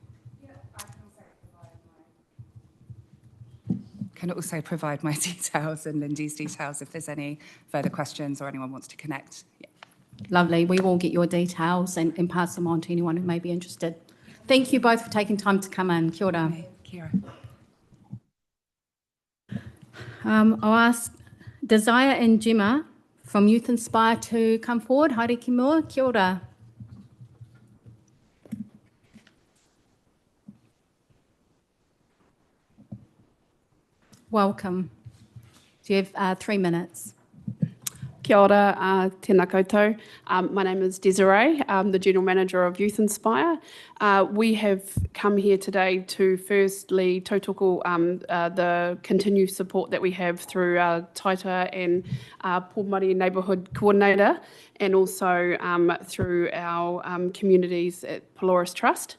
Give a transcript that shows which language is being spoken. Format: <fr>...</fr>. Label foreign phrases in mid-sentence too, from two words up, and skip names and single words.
<en>Can also provide my details and Lindy's details if there's any further questions or anyone wants to connect. Yeah. Lovely. We will get your details and pass them on to anyone who may be interested. Thank you both for taking time to come in.</en> <mi>Kia ora. Kia ora.</mi> <en>I'll ask Desire and Gemma from Youth Inspire to come forward.</en> <mi>Haere ki mua. Kia ora.</mi> <en>Welcome. Do you have 3 minutes?</en> <mi>Kia ora, tēnā koutou.</mi> <en>My name is Desiree. I'm the General Manager of Youth Inspire. We have come here today to firstly tautoko the continued support that we have through our Taita and Pōmari Neighbourhood Coordinator, and also through our communities at Polaris Trust.</en>